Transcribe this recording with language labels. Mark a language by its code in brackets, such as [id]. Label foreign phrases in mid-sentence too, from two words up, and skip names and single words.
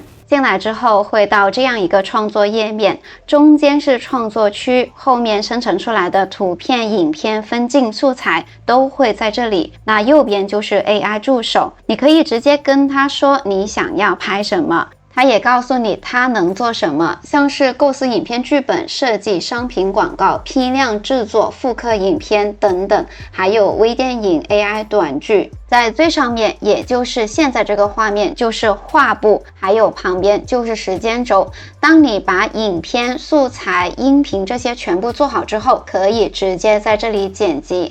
[zh] 進來之後會到這樣一個創作頁面，中間是創作區，後面生成出來的圖片、影片、分鏡素材都會在這裡。那右邊就是 AI 助手，你可以直接跟他說你想要拍什麼，他也告訴你他能做什麼，像是構思影片劇本、設計商品廣告、批量製作、複刻影片等等，還有微電影、AI 短劇。在最上面，也就是現在這個畫面，就是畫布，還有旁邊就是時間軸。當你把影片、素材、音頻這些全部做好之後，可以直接在這裡剪輯。